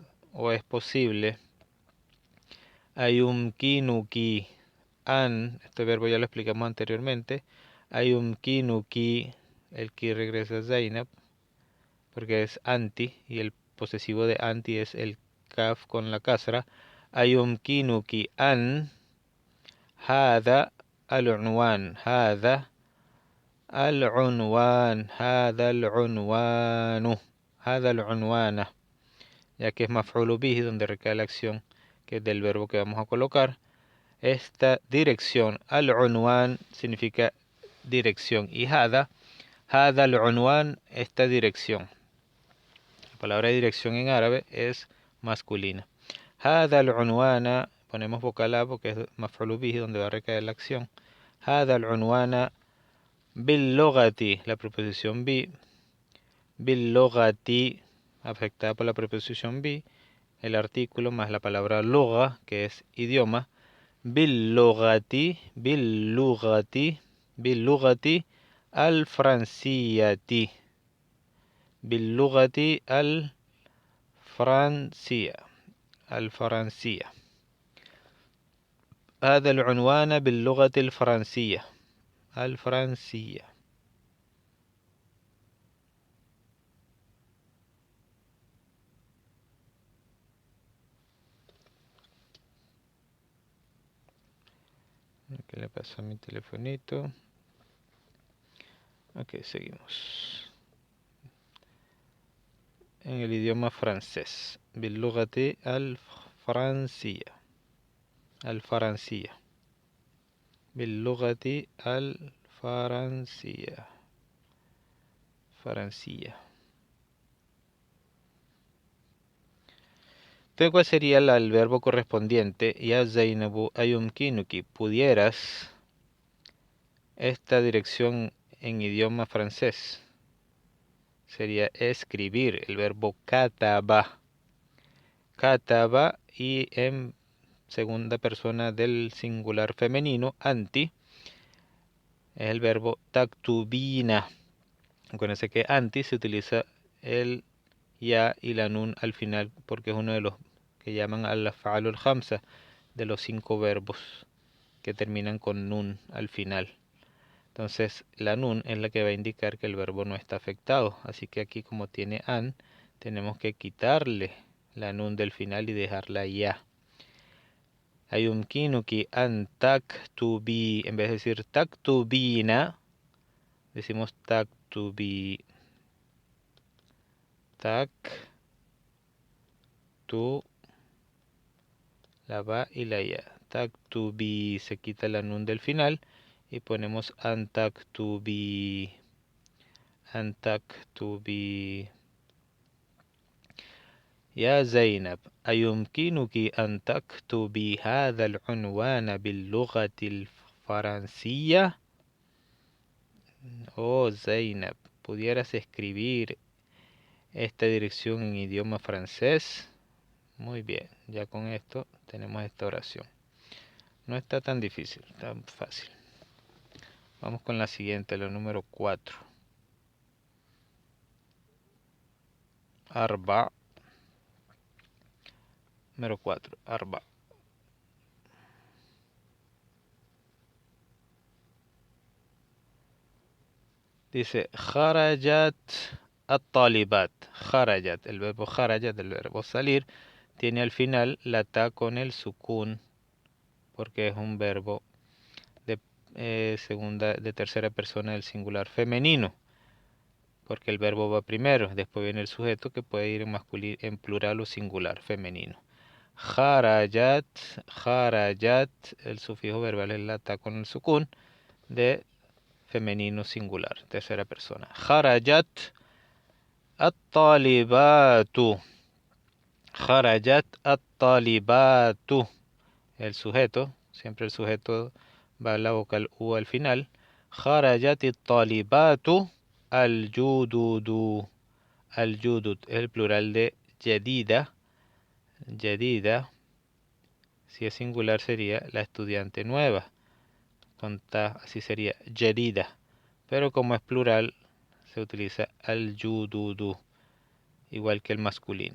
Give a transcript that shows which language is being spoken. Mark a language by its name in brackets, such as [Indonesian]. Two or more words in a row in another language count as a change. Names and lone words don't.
[Spanish] ¿O es posible? Ayumkinuki. An, este verbo ya lo explicamos anteriormente. Ayumkinuki. El ki regresa a Zainab, porque es anti, y el posesivo de anti es el kaf con la kasra. [Arabic] أيمكنكِ أن هذا العنوان، هذا العنوان، هذا العنوانُ، هذا العنوانَ, [Spanish] ya que es [Arabic] مفعولٌ به, [Spanish] donde recae la acción, que es del verbo que vamos a colocar. Esta dirección, al-unwan, significa dirección, y [Arabic] هذا العنوان, [Spanish] esta dirección. La palabra dirección en árabe es masculina. [Arabic] هذا العنوانَ, [Spanish] ponemos vocal a porque es [Arabic] مفعولٌ به, [Spanish] donde va a recaer la acción. [Arabic] هذا العنوانَ باللغةِ, [Spanish] la preposición bi, [Arabic] باللغةِ, [Spanish] afectada por la preposición bi, el artículo más la palabra lugha, que es idioma, [Arabic] باللغةِ، باللغةِ، باللغةِ الفرنسيةِ، باللغةِ الفرنسية, الفرنسية. هذا العنوان باللغة الفرنسية. الفرنسية. [Spanish] ¿Qué le pasa a mi telefonito? Ok, seguimos. En el idioma francés. [Arabic] باللغة الفرنسية. الفرنسية. باللغة الفرنسية. فرنسية. [Spanish] Entonces, ¿cuál sería el verbo correspondiente? [Arabic] يا زينبُ أيمكنكِ, [Spanish] pudieras esta dirección en idioma francés. Sería escribir, el verbo kataba. Kataba y en segunda persona del singular femenino, anti, es el verbo taktubina. Acuérdense que anti se utiliza el ya y la nun al final porque es uno de los que llaman [Arabic] الأفعال الخمسة, [Spanish] de los 5 verbos que terminan con nun al final. Entonces la nun es la que va a indicar que el verbo no está afectado. Así que aquí, como tiene an, tenemos que quitarle la nun del final y dejarla ya. [Arabic] أيمكنكِ أن تكتبي, [Spanish] en vez de decir taktubina, decimos taktubi. Tu, la ba y la ya. Taktubi, se quita la nun del final y ponemos [Arabic] أن تكتبي. أن تكتبي. يا زينب أيمكنك أن تكتبي هذا العنوان باللغة الفرنسية؟ [Spanish] Oh, Zainab, ¿pudieras escribir esta dirección en idioma francés? Muy bien, ya con esto tenemos esta oración. No está tan difícil, tan fácil. Vamos con la siguiente, la número 4. Arba. Número 4, arba. Dice, [Arabic] خرجت الطالبات. [Spanish] Kharajat, el verbo kharajat, el verbo salir, tiene al final la ta con el sukun, porque es un verbo de de tercera persona del singular femenino, porque el verbo va primero, después viene el sujeto que puede ir en plural o singular femenino. [Arabic] خرجت، خرجت, [Spanish] el sufijo verbal es la ta con el sukun de femenino singular, tercera persona. [Arabic] خرجت الطالباتُ. خرجت الطالباتُ. [Spanish] El sujeto, siempre el sujeto va a la vocal U al final. [Arabic] خرجت الطالباتُ الجددُ. [Spanish] Al-judud es el plural de yadida. Yadida, si es singular sería la estudiante nueva. Así sería yadida. Pero como es plural, se utiliza al-jududu, igual que el masculino.